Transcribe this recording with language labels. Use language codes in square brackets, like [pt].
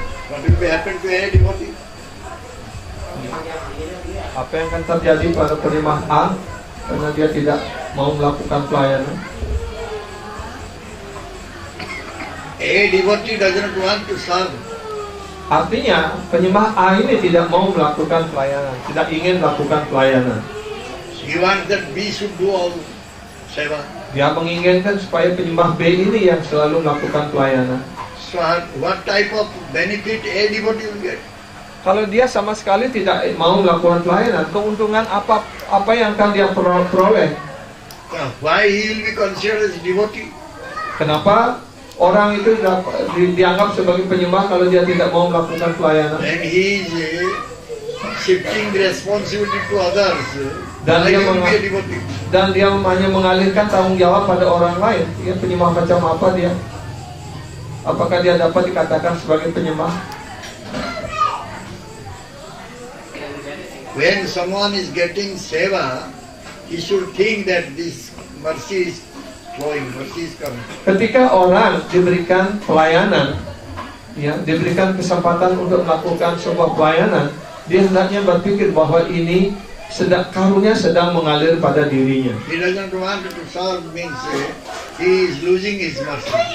[en] What will happen to a devotee? [id] Apa yang akan terjadi pada penerima A karena dia tidak mau melakukan pelayanan? [en] A devotee doesn't want to serve. [id] Artinya penyembah A ini tidak mau melakukan pelayanan, tidak ingin melakukan pelayanan. [en] He wants that B should do all seva. [id] Dia menginginkan supaya penyembah B ini yang selalu melakukan pelayanan. [en] So what type of benefit a devotee will get? [id] Kalau dia sama sekali tidak mau melakukan pelayanan, keuntungan apa yang akan dia peroleh? [en] Why he will be considered as devotee? [id] Kenapa orang itu dianggap sebagai penyembah kalau dia tidak mau melakukan pelayanan? [en] And he is shifting the responsibility to others. [id] Dan [en] Why [id] dia [en] he will be a devotee? [id] Dan dia hanya mengalihkan tanggung jawab pada orang lain. Dia penyembah macam apa dia? Apakah dia dapat dikatakan sebagai penyembah? [en] When someone is getting seva, he should think that this mercy is flowing, mercy is coming. [id] Ketika orang diberikan pelayanan, ya, diberikan kesempatan untuk melakukan sebuah pelayanan, dia hendaknya berpikir bahwa ini karunia sedang mengalir pada dirinya. [en] He doesn't want to serve, means he is losing his mercy.